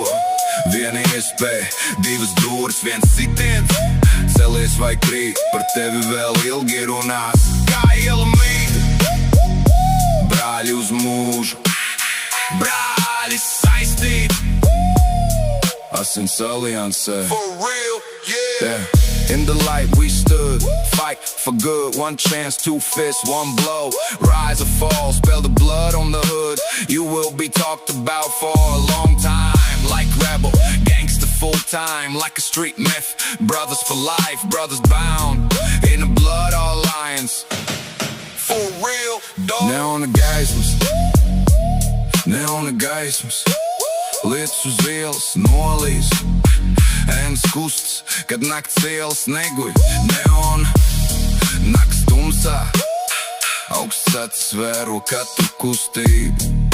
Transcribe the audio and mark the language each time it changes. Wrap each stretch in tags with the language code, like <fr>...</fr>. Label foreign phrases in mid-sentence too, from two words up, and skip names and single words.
<lv>Viena iespēja, divas dūris, viens sitiens. Celies vai krīt, par tevi vēl ilgi runās. Kā iela mīt, brāļi uz mūžu, brāļi saistīti. Asins aliansē.</lv> <en>For real, yeah. In the light we stood, fight for good. One chance, two fists, one blow. Rise or fall, spell the blood on the hood. You will be talked about for a long time. Like rebel, gangster full time. Like a street myth, brothers for life, brothers bound in the blood, all lions. For real, dog.</en> <lv>Neona gaismas, neona gaismas. Lietus uz ielas nolīs, ēns kustas, kad nakts ielas neguļ. Neona nakts tumsā, augsts atsvēro katru kustību.</lv>